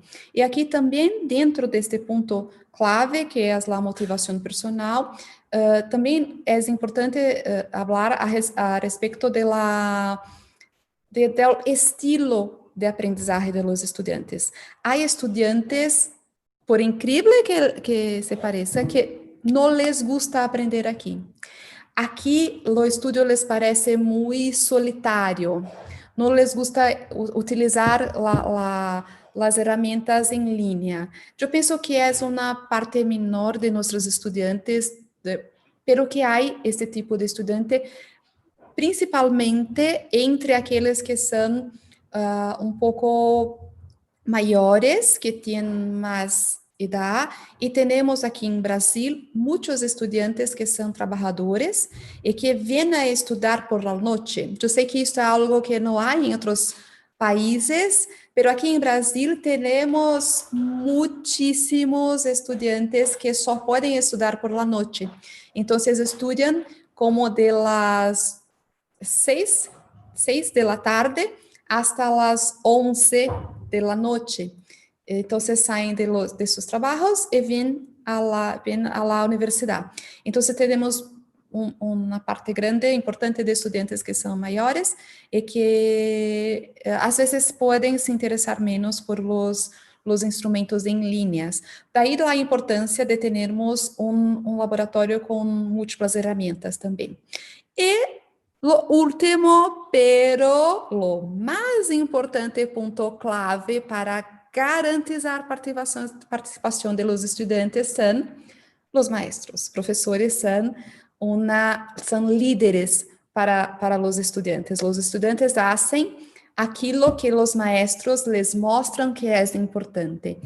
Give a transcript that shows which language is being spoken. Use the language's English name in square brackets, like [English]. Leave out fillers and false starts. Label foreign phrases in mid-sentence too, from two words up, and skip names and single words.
[Portuguese] E aqui também, dentro deste ponto clave, que é a motivação personal, também é importante falar a respeito do estilo de aprendizagem de los estudantes. Há estudantes, por incrível que se pareça, que não [Spanish] les gusta [Portuguese] aprender aqui. Aqui, o estudo [Spanish] les parece [Portuguese] muito solitário. Não [Spanish] les gusta [Portuguese] utilizar as ferramentas em linha. Eu penso que é uma parte menor de nossos estudantes, pero que há este tipo de estudante, principalmente entre aqueles que são um pouco maiores, que têm mais idade, e temos aqui em Brasil muitos estudantes que são trabalhadores e que vêm a estudar por la noite. Eu sei que isso é algo que não há em outros países, mas aqui em Brasil temos muitíssimos estudantes que só podem estudar por la noite. Então, estudam como de las 6 da tarde [Spanish] hasta las 11 de la noche. [Portuguese] Então, saem de seus trabalhos e vêm a la universidade. Então, temos uma parte grande, importante de estudantes que são maiores e que às vezes podem se interessar menos por os instrumentos em linhas. Daí a importância de termos um laboratório com múltiplas ferramentas também. E [Spanish] lo último, pero lo [Portuguese] mais importante ponto clave [Spanish] para garantizar [Portuguese] participação de los estudantes são os maestros. Professores são líderes para os estudantes. Os estudantes fazem aquilo que os maestros les mostram que é importante.